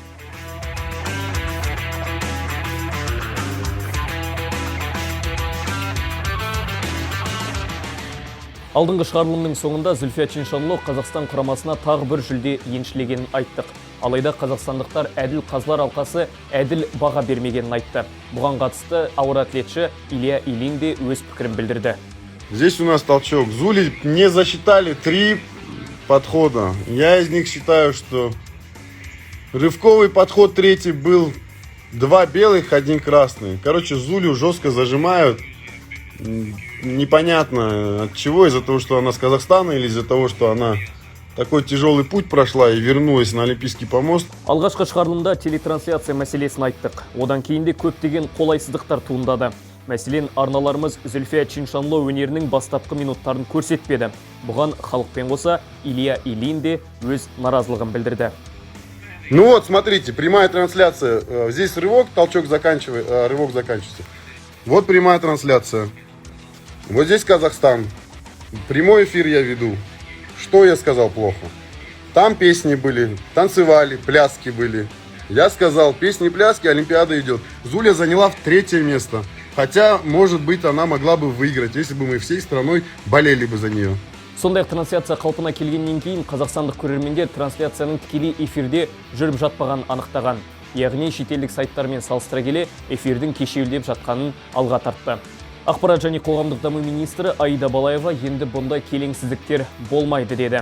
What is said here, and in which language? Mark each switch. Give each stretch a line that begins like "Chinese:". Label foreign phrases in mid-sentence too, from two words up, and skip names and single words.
Kazakh: Алдыңғы шығарылымның соңында Зүлфия Чиншанло Қазақстан құрамасына тағы бір жүлде еншілегенін айттық. Алайда қазақстандықтар әділ қазылар алқасы әділ баға бермегенін айтты. Бұған қатысты ауыр атлетші Илья Ильин де өз пікірін білдірді.
Russian: Здесь у нас толчок. Зули не засчитали 3 подхода. Я из них считаю, что рывковый подход третий был 2 белых, 1 красный. Короче, Зулю жестко зажимают. Непонятно от чего, из-за того, что она с Казахстана или из-за того, что она такой тяжелый путь прошла и вернулась на Олимпийский помост.
Kazakh: Алғашқы шығарылымда телетрансляция мәселесін айттық. Одан кейін де көптеген қолайсыздықтар туындады. Мәселен, арналарымыз Зүлфия Чиншанло өнерінің бастапқы минуттарын көрсетпеді. Бұған халықпен қоса Илья Ильин де өз наразылығын білдірді.
Russian: Ну вот, смотрите, прямая трансляция. Здесь рывок, толчок рывок заканчивается. Вот прямая трансляция. Вот здесь Казахстан. Прямой эфир я веду. Что я сказал плохо? Там песни были, танцевали, пляски были. Я сказал, песни, пляски, Олимпиада идет. Зуля заняла 3-е место. Хотя, может быть, она могла бы выиграть, если бы мы всей страной болели бы за нее.
Kazakh: Сондай-ақ трансляция қалпына келгеннен кейін қазақстандық көрермендер трансляцияның тікелей эфирде жүріп жатпағанын анықтаған. Яғни шетелдік сайттармен салыстыра келе эфирдің кешеуілдеп жатқанын алға тартты. Ақпарат және қоғамдық даму министрі Аида Балаева енді бұндай келеңсіздіктер болмайды деді.